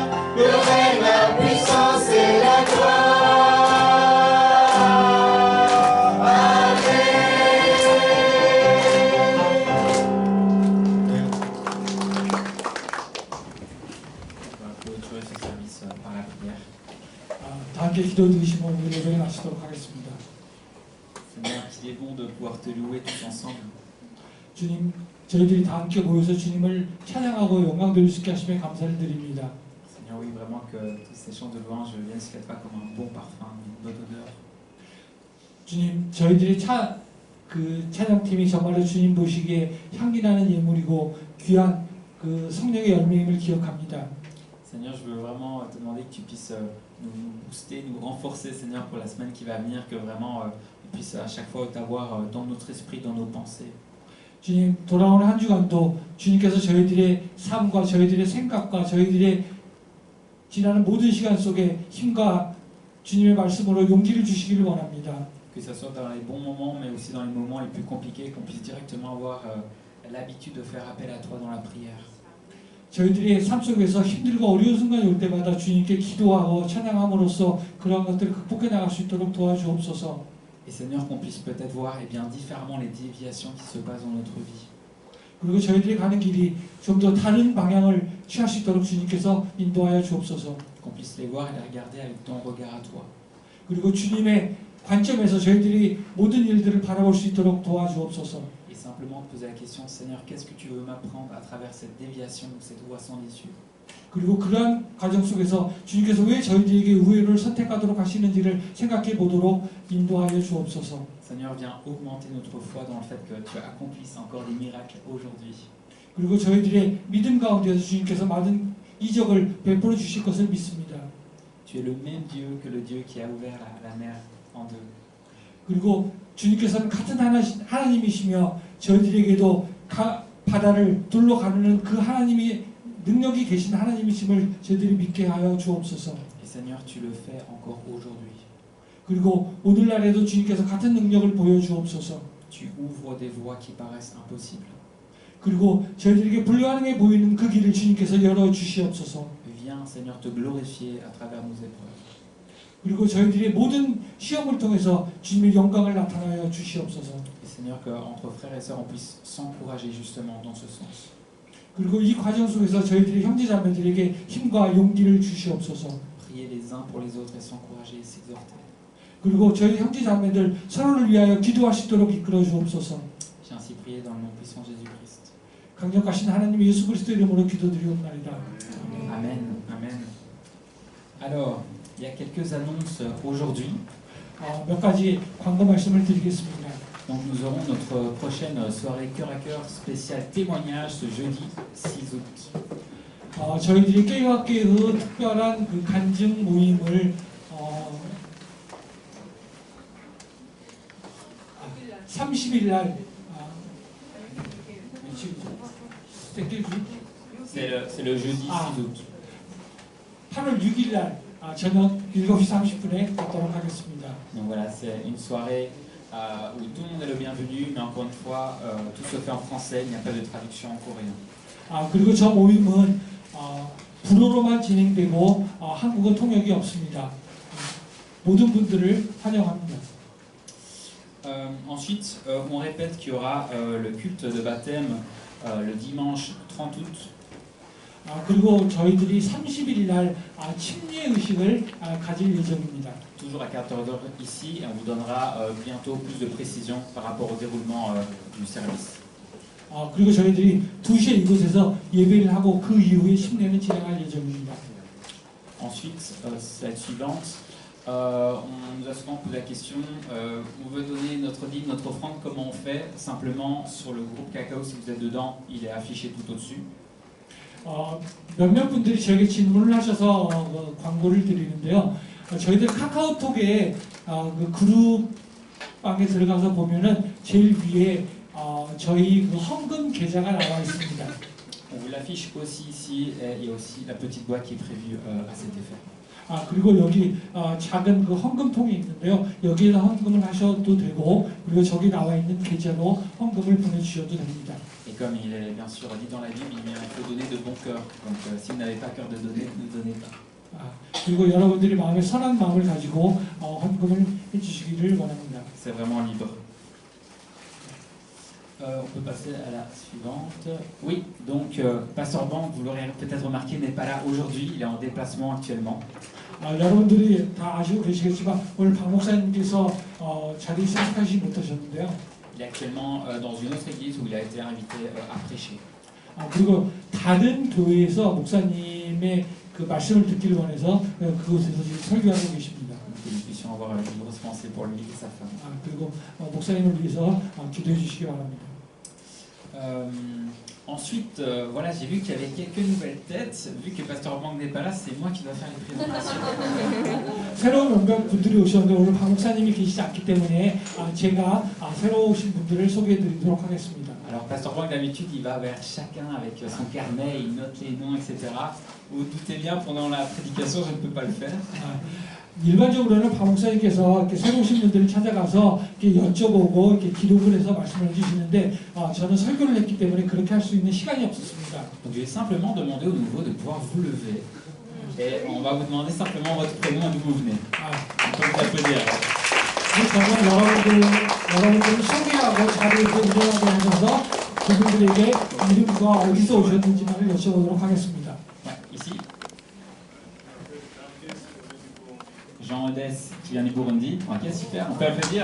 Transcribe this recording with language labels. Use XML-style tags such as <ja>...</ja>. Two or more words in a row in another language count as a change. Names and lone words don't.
<fr>Le règne, la puissance et la gloire. On va clôturer ce service par la prière.</fr> <ko>다 함께 기도 드리시고 우리 예배를 마치도록 하겠습니다.</ko> <fr>Seigneur, qu'il est bon de pouvoir te louer tous ensemble.</fr> <ko>주님, 저희들이 다 함께 모여서 주님을 찬양하고 영광 드릴 수 있게 하심에 감사를 드립니다.</ko> <fr>Seigneur, oui, vraiment que tous ces chants de louange viennent se pas comme un bon parfum, une bonne odeur.</fr> <ko>주님, 저희들이 찬양팀이 정말로 주님 보시기에 향기 나는 예물이고 귀한 그 성령의 열매임을 기억합니다.</ko> <fr>Seigneur, je veux vraiment te demander que tu puisses nous booster, nous renforcer, Seigneur, pour la semaine qui va venir, que vraiment on puisse à chaque fois t'avoir dans notre esprit, dans nos pensées.</fr> <ko>주님, 돌아오는 한 주간도 주님께서 저희들의 삶과 저희들의 생각과 저희들의 지나는 모든 시간 속에 힘과 주님의 말씀으로 용기를 주시기를 원합니다.</ko> <fr>Que ce soit dans les bons moments, mais aussi dans les moments les plus compliqués, qu'on puisse directement avoir l'habitude de faire appel à toi dans la prière.</fr> <ko>저희들이 삶 속에서 힘들고 어려운 순간이 올 때마다 주님께 기도하고 찬양함으로써 그러한 것들을 극복해 나갈 수 있도록 도와주옵소서.</ko> <fr>Et Seigneur, qu'on puisse peut-être voir bien différemment les déviations qui se passent dans notre vie.</fr> <ko>그리고 저희들이 가는 길이 좀 더 다른 방향을 취할 수 있도록 주님께서 인도하여 주옵소서.</ko> <fr>Qu'on puisse les voir et les regarder avec ton regard à toi.</fr> <ko>그리고 주님의 관점에서 저희들이 모든 일들을 바라볼 수 있도록 도와주옵소서.</ko> <fr>Et simplement te poser la question, Seigneur, qu'est-ce que tu veux m'apprendre à travers cette déviation, cette voie sans issue?</fr> <ko>그리고 그러한 과정 속에서 주님께서 왜 저희들에게 우회를 선택하도록 하시는지를 생각해 보도록 인도하여 주옵소서.</ko> <fr>Seigneur, viens augmenter notre foi dans le fait que tu accomplisses encore des miracles aujourd'hui.</fr> <ko>그리고 저희들의 믿음 가운데서 주님께서 많은 이적을 베풀어 주실 것을 믿습니다.</ko> <fr>Tu es le même Dieu que le Dieu qui a ouvert la mer en deux.</fr> <ko>그리고 주님께서는 같은 하나님이시며 저희들에게도 바다를 둘러 가르는 그 하나님이 능력이 계신 하나님이심을 저희들이 믿게 하여 주옵소서.</ko> <fr>Et Seigneur, tu le fais encore aujourd'hui.</fr> <ko>그리고 오늘날에도 주님께서 같은 능력을 보여주옵소서.</ko> <fr>Tu ouvres des voies qui paraissent impossibles.</fr> <ko>그리고 저희들에게 불가능해 보이는 그 길을 주님께서 열어 주시옵소서.</ko> <fr>Viens, Seigneur, te glorifier à travers nos épreuves.</fr> <ko>그리고 저희들의 모든 시험을 통해서 주님의 영광을 나타나여 주시옵소서.</ko> <fr>Et Seigneur, qu'entre frères et sœurs, on puisse s'encourager justement dans ce sens.</fr> <ko>그리고 이 과정 속에서 저희들의 형제자매들에게 힘과 용기를 주시옵소서.</ko> <fr>Prier les uns pour les autres et s'encourager et s'exhorter.</fr> <ko>그리고 저희 형제자매들 서로를 위하여 기도할 수 있도록 이끌어 주옵소서.</ko> <fr>J'ai ainsi prié dans le nom puissant de Jésus-Christ.</fr> <ko>강력하신 하나님 예수 그리스도 이름으로 기도드리옵나이다.</ko> <fr>Amen. Amen. Alors, il y a quelques annonces aujourd'hui.</fr> <ko>몇 가지 광고 말씀을 드리겠습니다.</ko> <fr>Donc nous aurons notre prochaine soirée cœur à cœur spéciale témoignage ce jeudi 6 août.</fr> <ko>저희들이 깨어깨의 특별한 그 간증 모임을 30일 날</ko> <fr>C'est le jeudi 6 août.</fr> <ko>8월 6일 날 저녁 7시 30분에 갖도록 하겠습니다.</ko> <fr>Donc voilà, c'est une soirée où tout le monde est le bienvenu, mais encore une fois, tout se fait en français, il n'y a pas de traduction en coréen.</fr> <ko>그리고 저 모임은 불어로만 진행되고 한국어 통역이 없습니다. 모든 분들을 환영합니다.</ko> <fr>Ensuite, on répète qu'il y aura le culte de baptême le dimanche 30 août.</fr> <ko>그리고 저희들이 30일 날 침례 의식을 가질 예정입니다.</ko> <fr>Toujours à 14h ici, et on vous donnera bientôt plus de précisions par rapport au déroulement du service.</fr> <ko>그리고 저희들이 2시에 이곳에서 예배를 하고 그 이후에 침례는 진행할 예정입니다.</ko> <fr>Ensuite, slide suivante, on nous a souvent posé la question, on veut donner notre dîme, notre offrande, comment on fait? Simplement sur le groupe Cacao, si vous êtes dedans, il est affiché tout au-dessus.</fr> <ko>몇몇 분들이 저에게 질문을 하셔서 광고를 드리는데요. 저희들 카카오톡에 그 그룹방에 들어가서 보면은 제일 위에 저희 그 헌금 계좌가 나와 있습니다.</ko> <fr>On vous l'affiche aussi ici, et il y a aussi la petite boîte qui est prévue à cet effet.</fr> <ko>그리고 여기 작은 그 헌금통이 있는데요. 여기에다 헌금을 하셔도 되고, 그리고 저기 나와 있는 계좌로 헌금을 보내주셔도 됩니다.</ko> <fr>Et comme il est bien sûr dit dans la Bible, il faut donner de bon cœur. Donc si vous n'avez pas cœur de donner, ne donnez pas.</fr> <ko>그리고 여러분들이 마음에 선한 마음을 가지고 헌금을 해주시기를 원합니다.</ko> <fr>C'est vraiment libre. On peut passer à la suivante. Oui, donc Pasteur Bank, vous l'aurez peut-être remarqué, n'est pas là aujourd'hui, il est en déplacement actuellement.</fr> <ko>여러분들이 다 아시고 계시겠지만 오늘 박 목사님께서 자리에 참석하지 못하셨는데요.</ko> <fr>Il est actuellement dans une autre église où il a été invité à prêcher.</fr> <ko>그리고 다른 교회에서 목사님의 그 말씀을 듣기를 원해서 그곳에서 지금 설교하고 계십니다.</ko> <fr>Que nous puissions avoir une grosse pensée pour lui et sa femme.</fr> <ko>그리고 목사님을 위해서 기도해 주시기 바랍니다.</ko> <fr>Ensuite, voilà, j'ai vu qu'il y avait quelques nouvelles têtes. Vu que Pasteur Bank n'est pas là, c'est moi qui dois faire les présentations.</fr> <ko>새로운 몇몇 분들이 오셨는데 오늘 박 목사님이 계시지 않기 때문에 제가 새로 오신 분들을 소개해드리도록 하겠습니다.</ko> <fr>Alors, Pasteur Bank, d'habitude, il va vers chacun avec son carnet, il note les noms, etc. Vous vous doutez bien, pendant la prédication, je ne peux pas le faire.</fr> <ko>일반적으로는 박 목사님께서 이렇게 새로 오신 분들을 찾아가서 이렇게 여쭤보고 이렇게 기록을 해서 말씀을 해주시는데 저는 설교를 했기 때문에 그렇게 할 수 있는 시간이 없었습니다.</ko> <fr>Donc, je vais simplement demander au nouveau de pouvoir vous lever. Et on va vous demander simplement votre prénom et d'où vous venez. On peut vous applaudir.</fr> <ko>저는 여러분들을 소개하고 자리에서 일어나게 하셔서 그분들에게 이름과 어디서 오셨는지를 여쭤보도록 하겠습니다.</ko> <fr>Ouais, ici. Jean Odès qui vient du Burundi. Ok, super, on peut applaudir.</fr>